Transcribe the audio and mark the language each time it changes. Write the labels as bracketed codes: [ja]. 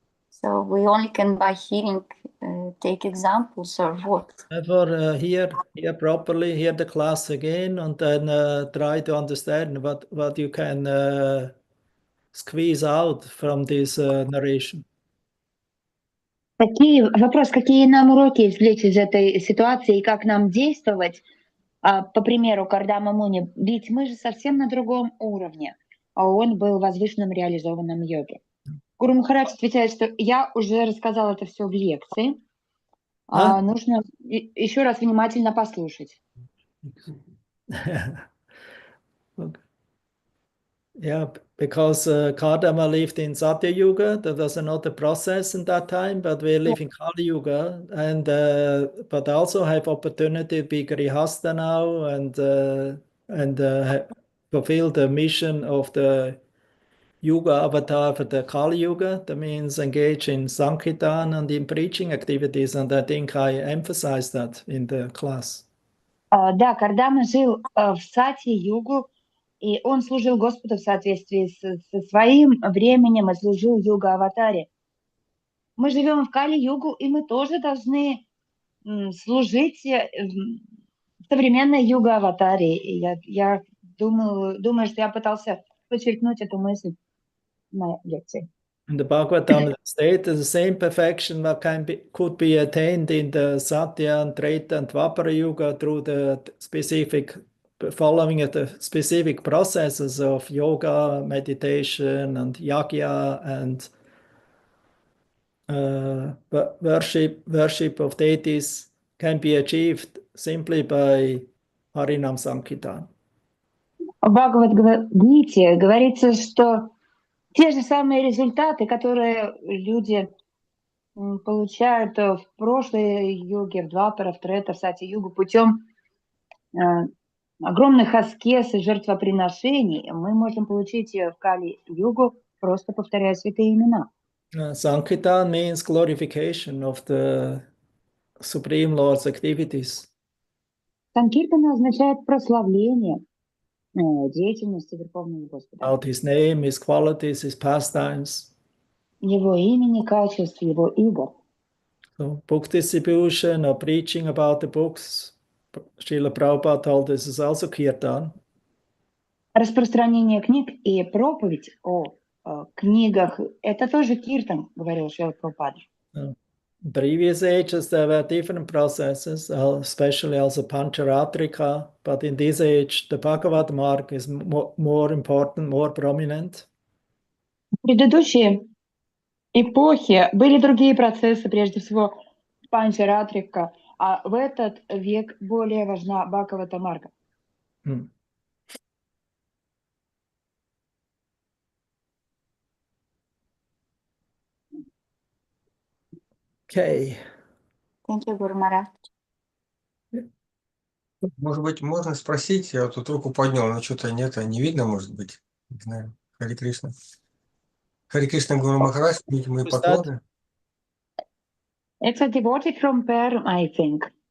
[en] So we only can by hearing take examples or what? Therefore, hear properly, hear the class again, and then try to understand what you can squeeze out from this narration. [ru] Вопрос, какие нам уроки извлечь из этой ситуации и как нам действовать, по примеру Кардама Муни, ведь мы же совсем на другом уровне, а он был возвышенным реализованным йоги. Гуру Махарадж отвечает, что я уже рассказал это все в лекции, нужно еще раз внимательно послушать. [en] Okay. Yeah, because Kardama lived in Satya Yuga, there was another process in that time, but we live in Kali Yuga, and but also have opportunity to be Grihastha now and fulfill the mission of the Yuga avatar for the Kali Yuga. That means engage in Sankirtan and in preaching activities, and I think I emphasized that in the class. [ru] Да, Кардама жил в Сати-югу, и он служил Господу в соответствии со своим временем и служил юга-аватаре. Мы живем в Кали-югу, и мы тоже должны служить современной юга-аватаре. И я думаю, что я пытался подчеркнуть эту мысль на лекции. [en] In the Bhagavatam state, the same perfection that could be attained in the Satya and Treta and Dwapara Yuga through the specific following the specific processes of yoga, meditation, and yagya, and worship of deities can be achieved simply by Harinam Sankirtan. [ru] В Бхагавад-гите говорится, что те же самые результаты, которые люди получают в прошлой юге, в Двапара, в Трета, в Сати-югу путем огромных аскез и жертвоприношений, мы можем получить в Кали-югу, просто повторяя святые имена. [en] Sankirtan means glorification of the Supreme Lord's activities. [ru] Санкиртана означает прославление деятельности Верховного Господа. [en] About His name, His qualities, His pastimes. [ru] Его имени, качеств, его игр. [en] So book distribution or preaching about the books, Srila Prabhupada told us, is also kirtan. [ru] Распространение книг и проповедь о книгах – это тоже киртан, говорил Шрила Прабхупада. [en] In previous ages, there were different processes, especially also Pancharatrika, but in this age, the Bhagavad mark is more important, more prominent. [ru] В предыдущие эпохи были другие процессы, прежде всего Панчаратрика, а в этот век более важна Бхагавата марга. [en] Okay. Thank you, Guru Maharaj. [ru] Может быть, можно спросить? Я вот тут руку поднял, но что-то нет, не видно, может быть. Не знаю. Хари Кришна. Хари Кришна, Гуру Махарадж, мои поклоны. [en] It's a devotee from Perm, I think.